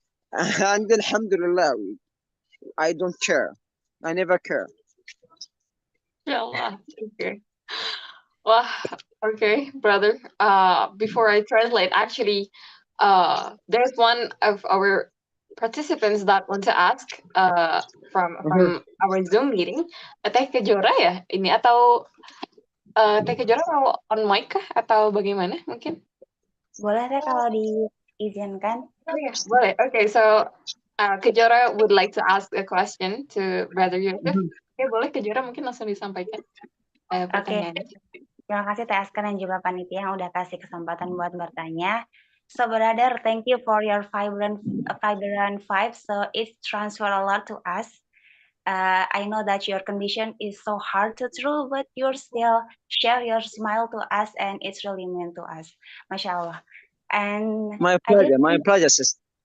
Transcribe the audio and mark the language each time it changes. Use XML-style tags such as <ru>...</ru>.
<en>And alhamdulillah, I don't care. I never care. Inshallah. Okay. Well, okay, brother. Before I translate, actually, there's one of our participants that want to ask Mhm. from our Zoom meeting.</en> <id>Teh Kejora ya ini atau Teh Kejora mau on mic kah atau bagaimana mungkin? Boleh deh kalau diizinkan. Oh ya, boleh.</id> <en>Okay, so Kejora would like to ask a question to Brother Yousef. Mhm.</en> <id>Oke, boleh Kejora mungkin langsung disampaikan pertanyaannya. Terima kasih Teh Askan dan juga panitia yang udah kasih kesempatan buat bertanya.</id> <en>So brother, thank you for your vibrant vibe. So it transfer a lot to us. I know that your condition is so hard to through, but you still share your smile to us, and it's really meant to us. Masya Allah. And My I just pleasure, sis.</en>